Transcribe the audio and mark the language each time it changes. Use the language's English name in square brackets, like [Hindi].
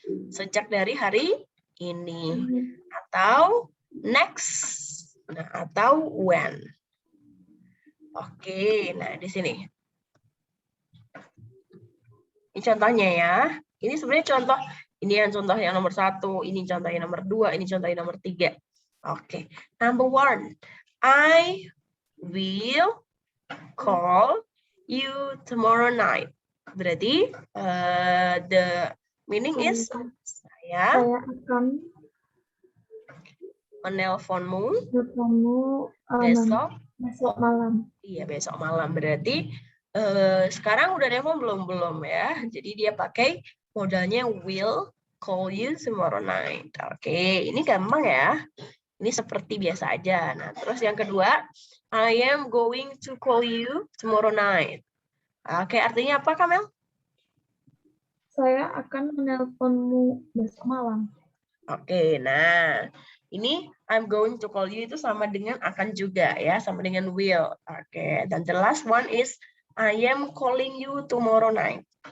[Indonesian] Sejak dari hari ini. Atau next. Nah, atau when. Oke, nah di sini. Ini contohnya ya. Ini sebenarnya contoh, ini yang contoh yang nomor 1, ini contoh yang nomor 2, ini contoh yang nomor 3. [English] Oke, number 1. I will call you tomorrow night. Berarti the meaning is saya [Indonesian] Saya akan menelponmu bertemu besok. besok malam. Iya, besok malam. Berarti sekarang udah nelpon belum ya. Jadi dia pakai modalnya [English] will call you tomorrow night. [Indonesian] Oke, ini gampang ya. Ini seperti biasa aja. [English] Nah, terus yang kedua, I am going to call you tomorrow night. [Indonesian] Oke, artinya apa, Kamel? Saya akan menelponmu besok malam. Oke, nah ini [English] I'm going to call you [Indonesian] itu sama dengan akan juga ya, sama dengan will. [English] Oke, dan the last one is I am calling you tomorrow night.